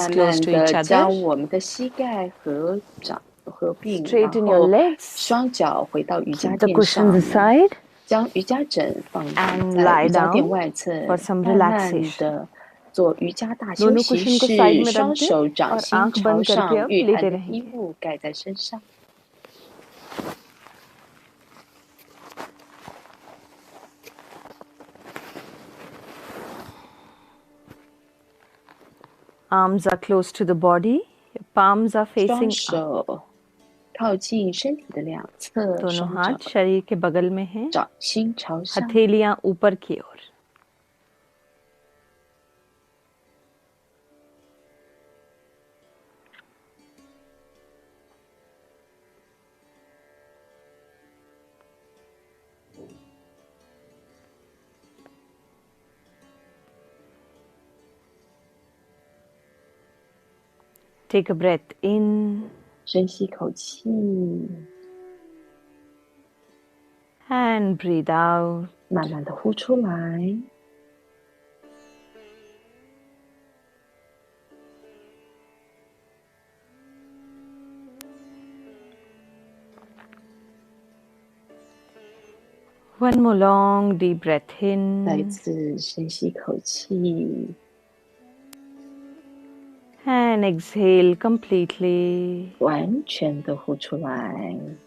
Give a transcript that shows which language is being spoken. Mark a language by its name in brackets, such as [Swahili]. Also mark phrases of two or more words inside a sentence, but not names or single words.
[Chinese] 慢 [English] close [Chinese] 慢 [English] to each [Chinese] 的将 [English] other. [Chinese] 我们的膝盖合并，然 [English] Straighten your [Chinese] 后 [English] legs. [Chinese] 双脚回到瑜伽 [English] Keep the [Chinese] 垫 [English] cushions [Chinese] 上， [English] aside. [Chinese] 将瑜伽枕放 [English] And [Chinese] 在 [English] lie [Chinese] 瑜伽垫 [English] down [Chinese] 外侧， [English] for some [Chinese] 慢慢 [English] relaxation. [Chinese] 的做瑜伽大休 [Hindi] दोनों [Chinese] 息 [Hindi] cushion को side [Chinese] 式， [Hindi] में रख [Chinese] 双 [Hindi] दें [Chinese] 手掌 [Hindi] और [Chinese] 心 [Hindi] आंख [Chinese] 朝 [Hindi] बंद करके [Chinese] 上， [Hindi] अब [Chinese] 御 [Hindi] लेटे [Chinese] 寒的衣 [Hindi] रहेंगे. [Chinese] 物盖在身上。 [English] Arms are close to the body. Your palms are [Chinese] 双 [English] facing up. [Chinese] 手靠近身体的两侧， [Hindi] दोनों [Chinese] 双 [Hindi] हाथ [Chinese] 脚 [Hindi] शरीर के बगल में हैं. [Chinese] 掌心朝上。 [Hindi] हथेलियां ऊपर की ओर. [English] Take a breath in [Chinese] 深吸口气， [English] and breathe out. [Chinese] 慢慢的呼出来。 [English] One more long deep breath [Chinese] 再一 [English] in [Chinese] 次深吸口气， [English] and exhale completely. [Chinese] 完全的呼出来。